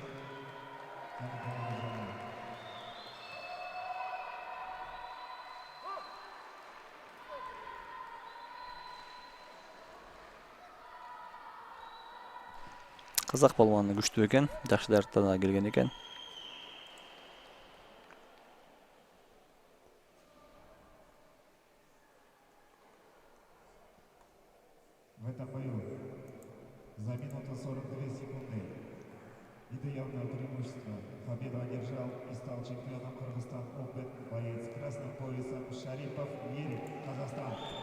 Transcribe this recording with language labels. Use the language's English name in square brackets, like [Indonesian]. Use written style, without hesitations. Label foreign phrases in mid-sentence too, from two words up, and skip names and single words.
[Kyrgyz] Казак балуаны күчтүү экен, жакшы дарыктарга келген экен. [Russian] В этом бою за минуту 42 секунды и до явного преимущества победу одержал и стал чемпионом Кыргызстан Open боец с красным поясом Шарипов Ерик, Казахстан.